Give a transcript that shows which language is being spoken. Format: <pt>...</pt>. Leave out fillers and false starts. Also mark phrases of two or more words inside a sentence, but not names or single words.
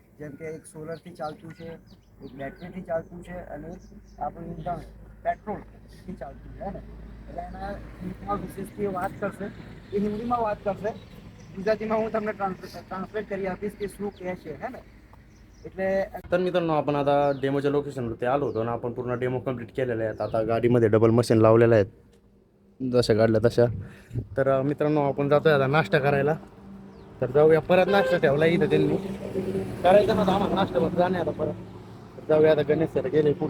<gu>જેમ કે એક સોલરથી ચાલતું છે, એક બેટરીથી ચાલતું છે અને એક આપણું ઇંધણ પેટ્રોલથી ચાલતું છે ને. એટલે એના ડીપમાં વિશેષથી વાત કરશે, એ હિન્દીમાં વાત કરશે. ગુજરાતીમાં હું તમને ટ્રાન્સલેટ કરી આપીશ કે શું કહે છે, હે ને. એટલે</gu> <mr>तर मित्रांनो, आपण आता डेमोच्या लोकेशनवरती आलो होतो आणि आपण पूर्ण डेमो कंप्लीट केलेले आहेत. आता गाडीमध्ये डबल मशीन लावलेलं आहेत, जशा काढल्या तशा. तर मित्रांनो, आपण जातोय आता नाश्ता करायला. तर जाऊया, परत नाश्ता ठेवला इथं त्यांनी. करायचं ना आम्हाला नाश्ता, बस जाणे आता परत. तर जाऊया आता, गणेश सर गेले पुढं.</mr>